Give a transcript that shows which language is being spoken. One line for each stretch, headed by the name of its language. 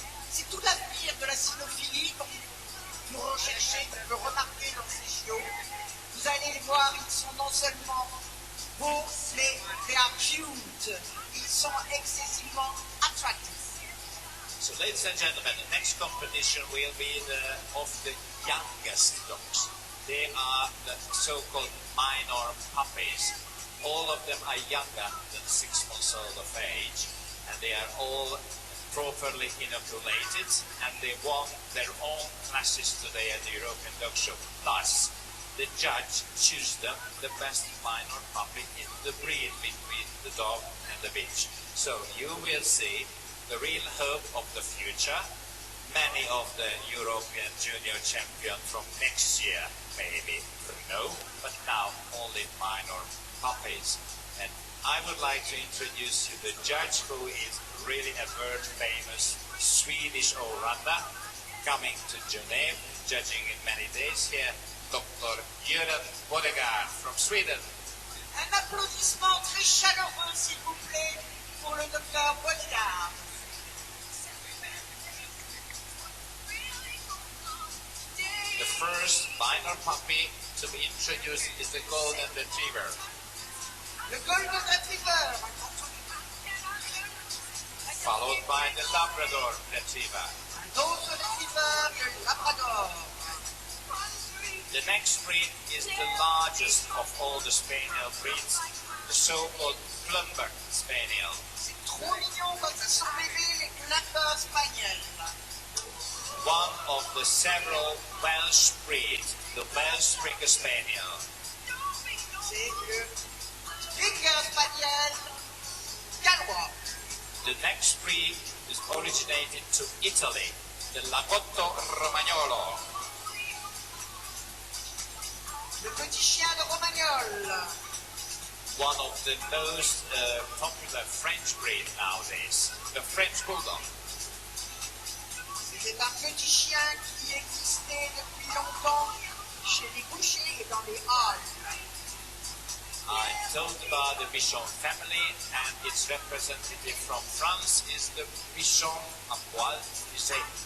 French: C'est tout l'avenir de la cynophilie, comme vous recherchez, vous le remarquez dans ces chiots. Vous allez les voir, ils sont non seulement beaux, mais
English: they are cute.
French: Ils sont excessivement attractifs.
English: So, ladies and gentlemen, the next competition will be of the youngest dogs. They are the so-called minor puppies. All of them are younger than 6 months old of age, and they are all properly inoculated, and they won their own classes today at the European Dog Show. Thus, the judge chose them the best minor puppy in the breed between the dog and the bitch. So you will see the real hope of the future. Many of the European junior champion from next year, maybe, no, but now only minor puppies. And I would like to introduce you the judge, who is really a world famous Swedish Yolanda, coming to Geneva, judging in many days here, Dr. Bodegard from Sweden.
French: Un applaudissement très chaleureux, s'il vous plaît, pour le docteur Bodegard.
English: The first minor puppy to be introduced is the Golden Retriever.
French: Le Golden Retriever.
English: Followed by the Labrador Retriever.
French: Un autre Retriever, le Labrador.
English: The next breed is the largest of all the Spaniel breeds, the so-called Clumber Spaniel.
French: C'est trop mignon quand ils sont bébés, les Clumber Spaniels.
English: One of the several Welsh breeds, the Welsh Springer Spaniel.
French: C'est le Springer Spaniel gallois.
English: The next breed is originated to Italy, the Lagotto Romagnolo.
French: Le petit chien de Romagnol.
English: One of the most popular French breed nowadays, the French Bulldog.
French: C'est un petit chien qui existait depuis longtemps chez les bouchers et dans les halles.
English: I told about the Bichon family, and its representative from France is the Bichon à poil. You say,